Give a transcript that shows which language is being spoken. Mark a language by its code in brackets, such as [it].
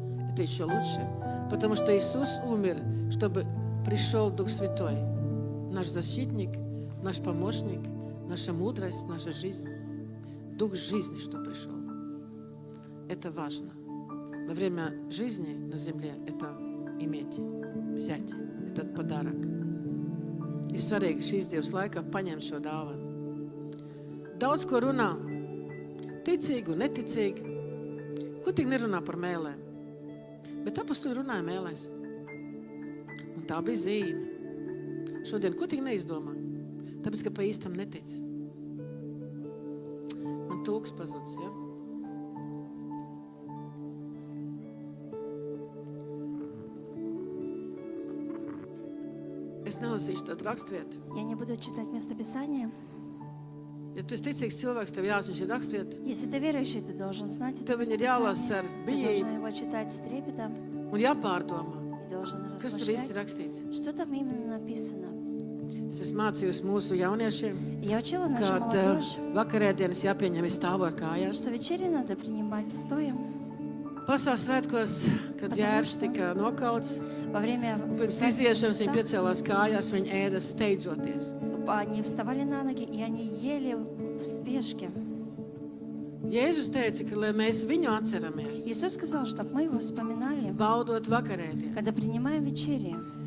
[ru] Это еще лучше, потому что Иисус умер, чтобы пришел Дух Святой, наш защитник, наш помощник, наша мудрость, наша жизнь. Дух жизни, что пришел. Это важно. Во время жизни на земле это иметь, взять этот подарок. [lv] Ir svarīgi šīs Dievs laikā paņemt šo dāvanu. Daudz ko runā, ticīgi un neticīgi. Ko tik nerunā par mēlēm? Bet apostoli runāja mēlēs. Un tā bija zīme. Šodien ko tik neizdomā? Tāpēc, ka pa īstam netic. Man tulks pazudis, ja? Es nelasīšu tādu rakstvietu. [ru] Я не буду читать местописание. [lv] Ja tu esi ticīgs cilvēks, tev jāzina šī rakstvieta. [ru] Если ты верующий, ты должен знать это [lv] Tev viņa ir jālasa ar [ru] местописание. Ты [lv] bijību [ru] должен его читать с трепетом [lv] un jāpārdomā, [ru] и должен [lv] kas tur īsti [ru] размышлять, [lv] rakstīts. [ru] что там именно написано. [lv] Es esmu mācījusi mūsu jauniešiem, [ru] Я учила нашу [lv] kad [ru] молодежь, [lv] vakarēdienas jāpieņem stāvot kājās. [ru] что вечери надо принимать стоя. [lv] Pasaules svētkos, kad Jērs tika nokauts, [ru] Во время [lv] pirms [ru] праздника [lv] izdiešanas viņi [ru] Христа [lv] piecēlās kājās, viņi ēda steidzoties. [ru] они вставали на ноги, и они ели в спешке. [lv] Jēzus teica, ka lai mēs viņu atceramies, [ru] Иисус сказал, чтобы мы его вспоминали, [lv] baudot vakarēdienu, [ru] когда принимаем вечерю,